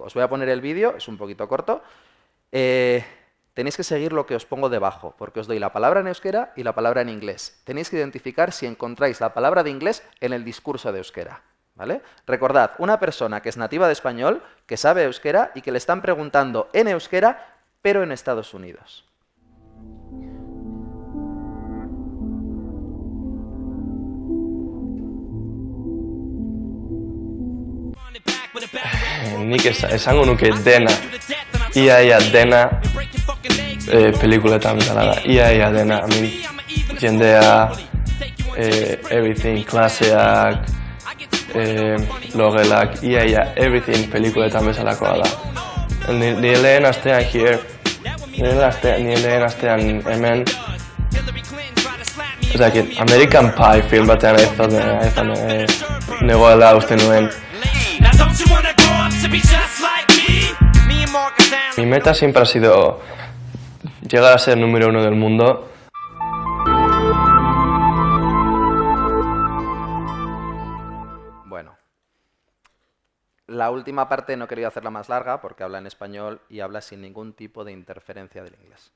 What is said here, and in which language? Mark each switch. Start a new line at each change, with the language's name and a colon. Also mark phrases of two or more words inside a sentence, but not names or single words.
Spanish: Os voy a poner el vídeo, es un poquito corto. Tenéis que seguir lo que os pongo debajo, porque os doy la palabra en euskera y la palabra en inglés. Tenéis que identificar si encontráis la palabra de inglés en el discurso de euskera, ¿vale? Recordad, una persona que es nativa de español, que sabe euskera y que le están preguntando en euskera, pero en Estados Unidos.
Basque: Nik esango nuke dena, ia dena pelikuletan dela da, ia dena, jendea, everything, klaseak, logelak, ia everything pelikuletan bezalakoa da. Nire lehen astean hemen, American Pie film batean aizan negoela uste nuen.
Spanish: Mi meta siempre ha sido llegar a ser número 1 del mundo. Bueno, la última parte no he querido hacerla más larga porque habla en español y habla sin ningún tipo de interferencia del inglés.